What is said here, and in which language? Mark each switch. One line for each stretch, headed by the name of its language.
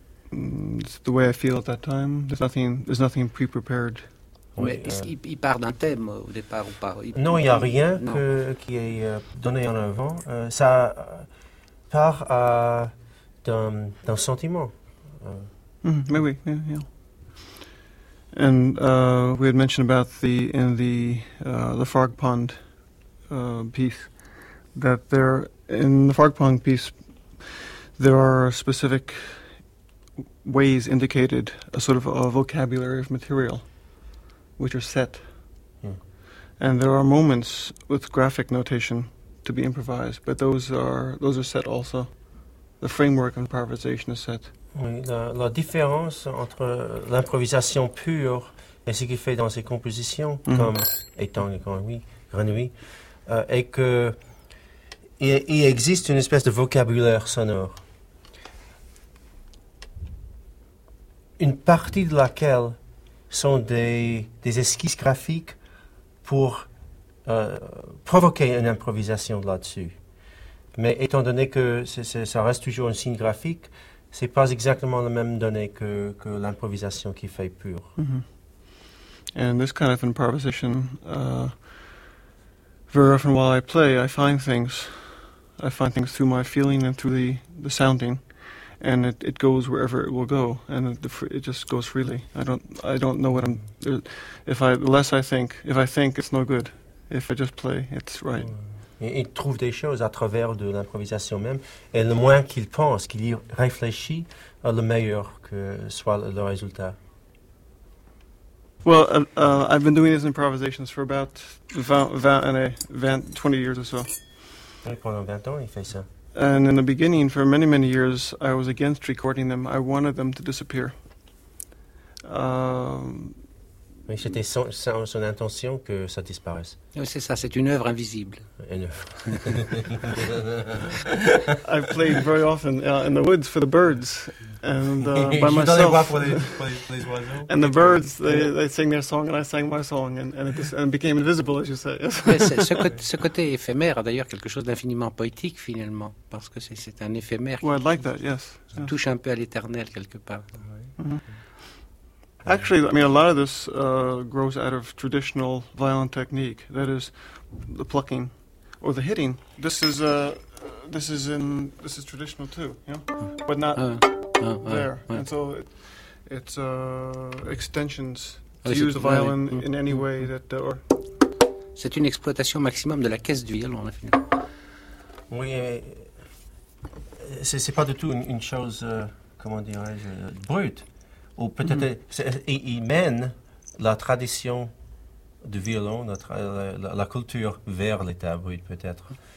English: It's the way I feel at that time. There's nothing pre-prepared.
French: Mais il part d'un thème au départ ou pas? Non, il n'y a rien qui est donné en avant. Ça part à d'un sentiment.
English: And we had mentioned about the Frog Pond piece, that there in the Frog Pond piece there are specific ways indicated, a sort of a vocabulary of material, which are set, And there are moments with graphic notation to be improvised, but those are set also. The framework of improvisation is set.
French: Oui, la différence entre l'improvisation pure et ce qu'il fait dans ses compositions, mm-hmm. comme Étang et Grenouille, est qu'il existe une espèce de vocabulaire sonore. Une partie de laquelle sont des esquisses graphiques pour provoquer une improvisation là-dessus. Mais étant donné que ça reste toujours un signe graphique, ce n'est pas exactement la même donnée que l'improvisation qui fait pur. Mm-hmm.
English: And this kind of improvisation, very often while I play, I find things. I find things through my feeling and through the sounding. And it goes wherever it will go, and it just goes freely. I don't know what I'm. If I think, it's no good. If I just play, it's right.
French: Il trouve des choses à travers de l'improvisation même, et le moins qu'il pense, qu'il y réfléchit, le meilleur que soit le résultat.
English: Well, I've been doing these improvisations for about 20 years or so.
French: Pendant 20 ans, il fait ça.
English: And in the beginning, for many, many years, I was against recording them. I wanted them to disappear.
French: Mais c'était son intention que ça disparaisse. Oui, c'est ça, c'est une œuvre invisible. Une œuvre.
English: I've played very often in the woods for the birds. And by
French: Je suis dans les bois pour les oiseaux.
English: And the birds, they sang their song and I sang my song. And it became invisible, as you say.
French: ce côté éphémère a d'ailleurs quelque chose d'infiniment poétique, finalement. Parce que c'est un éphémère.
English: Well, I'd like that, yes.
French: Touche un peu à l'éternel, quelque part.
English: Oui. Mm-hmm. Actually, I mean, a lot of this grows out of traditional violin technique. That is, the plucking or the hitting. This is traditional too, yeah, but not there. Yeah. And so it's extensions to use the violin in any way that.
French: C'est une exploitation maximum de la caisse du violon, en fait. Oui, c'est pas du tout une chose comment dirais-je brute. Ou peut-être, il mène la tradition du violon, la culture vers l'état brut, peut-être.